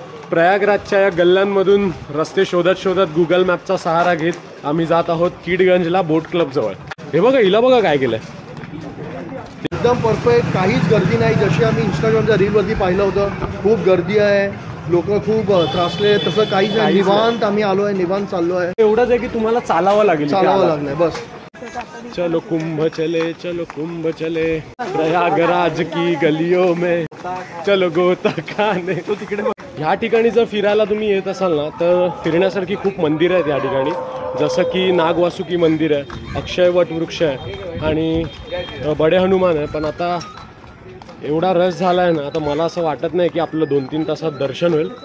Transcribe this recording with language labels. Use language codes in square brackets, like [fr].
[mr] प्रयागराजच्या या गल्ल्यांमधून रस्ते शोधत शोधत गुगल मॅपचा सहारा घेत आम्ही जात आहोत किडगंजला बोट क्लब जवळ। हे बघा हिला बघा काय केलंय, एकदम परफेक्ट, काहीच गर्दी नाही। जशी आम्ही इंस्टाग्रामच्या रीलवरती पाहिलं होतं, खूप गर्दी आहे, लोक खूप त्रासले, तसं काहीच नाही। निवांत आम्ही आलो आहे, निवांत चाललो आहे। एवढंच आहे की तुम्हाला चालावं लागेल बस। [hi] चलो कुंभ चले प्रयागराज की गलियों में चलो गोता खाने। [mr] तो तिकडे ह्या ठिकाणी जर फिरायला तुम्ही येत असाल ना, तर फिरण्यासारखी खूप मंदिरं आहेत या ठिकाणी, जसं की नागवासुकी मंदिर आहे, अक्षयवट वृक्ष आहे आणि बडे हनुमान आहे। पण आता एवढा रस झाला आहे ना, आता मला असं वाटत नाही की आपलं 2-3 तासात दर्शन होईल।